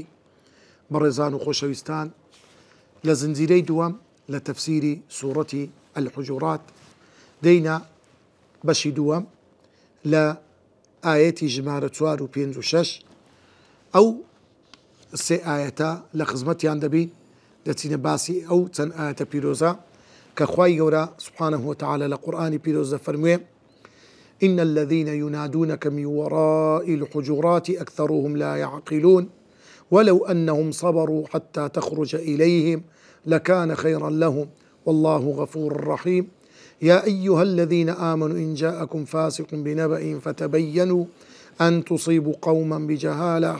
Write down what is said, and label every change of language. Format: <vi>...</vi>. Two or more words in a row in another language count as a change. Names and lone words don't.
<ckb>بەڕێزان و خۆشەویستان، لە زنجیرەی دووەم لە تەفسیری سوورەتی الحجورات دەینە بەشی دووەم لە ئاەتی ژمارە 4 و 5 و 6. ئەو سێ ئاەتە لە خزمەتیان دەبین، دەچینە باسی ئەو چەند ئاەتە پیرۆزە کە خوای گەورە</ckb> <ar>سبحانه وتعالى</ar> <ckb>لە قورئانی پیرۆز دەفەرموێ:</ckb> <ar>إن الذين ينادونك من وراء الحجرات أكثرهم لا يعقلون ولو أنهم صبروا حتى تخرج إليهم لكان خيرا لهم والله غفور رحيم. يا أيها الذين آمنوا إن جاءكم فاسق بنبأ فتبينوا أن تصيبوا قوما بجهالة</ar>